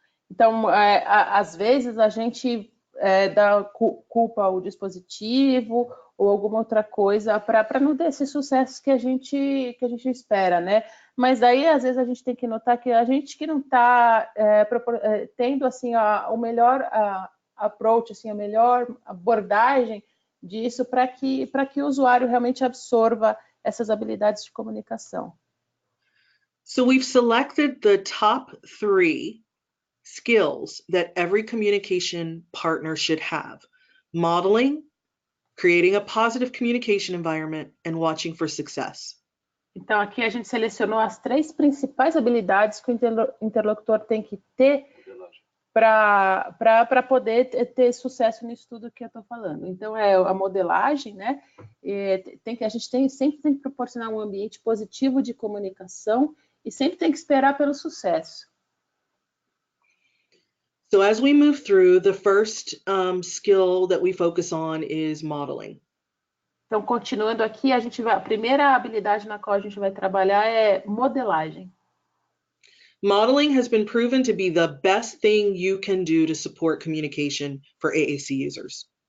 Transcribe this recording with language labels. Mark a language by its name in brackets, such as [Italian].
[Portuguese] Então, às vezes a gente dá culpa ao dispositivo ou alguma outra coisa para não ter esse sucesso que a gente espera, né? Mas aí, às vezes, a gente tem que notar que a gente que não está tendo assim o melhor approach, assim, a melhor abordagem disso para que o usuário realmente absorva essas habilidades de comunicação. [English] So we've selected the top 3 skills that every communication partner should have: modeling, creating a positive communication environment, and watching for success. [Portuguese] Então, aqui a gente selecionou as 3 principais habilidades que o interlocutor tem que ter para poder ter sucesso nisso tudo que eu estou falando. Então, é a modelagem, né? A gente sempre tem que proporcionar um ambiente positivo de comunicação e sempre tem que esperar pelo sucesso. [English] So as we move through, the first skill that we focus on is modeling. [Portuguese] Então, continuando aqui, a primeira habilidade na qual a gente vai trabalhar é modelagem. [English] Modeling has been proven to be the best thing you can do to support communication for AAC users.